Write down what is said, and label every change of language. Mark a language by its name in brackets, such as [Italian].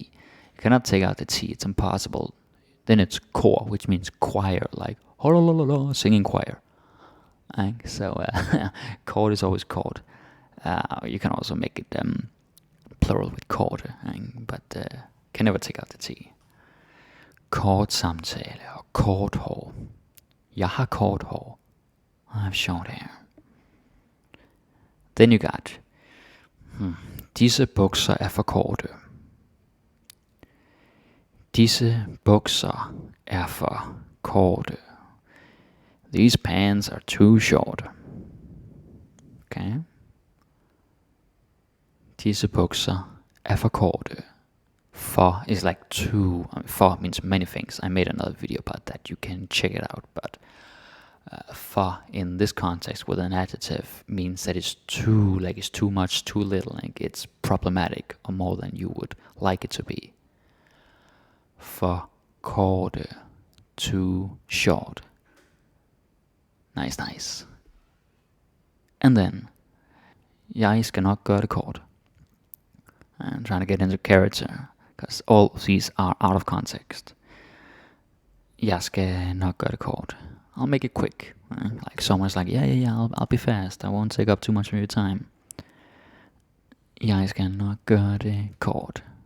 [English] You cannot take out the T, it's impossible. Then it's kor, which means choir, like singing choir. So kort is always kort. You can also make it plural with kort, but can never take out the T. [Danish] Kort samtale og kort hår. Jeg har kort hår. [English] I have short hair. Then you got [Danish] disse bukser er for korte. Disse bukser er for korte. [English] These pants are too short. Okay. [Danish] Disse bukser er for korte. [English] For is like too. For means many things. I made another video about that. You can check it out. But for in this context with an adjective means that it's too, like it's too much, too little, like it's problematic or more than you would like it to be. [Danish] For korte, [English] too short. Nice. And then, [Danish] jeg skal nok gøre det kort. [English] I'm trying to get into character, because all of these are out of context. [Danish] Jeg skal nok gøre det kort. [English] I'll make it quick. Like someone's like, yeah, I'll be fast. I won't take up too much of your time. [Danish] Jeg skal nok gøre det kort.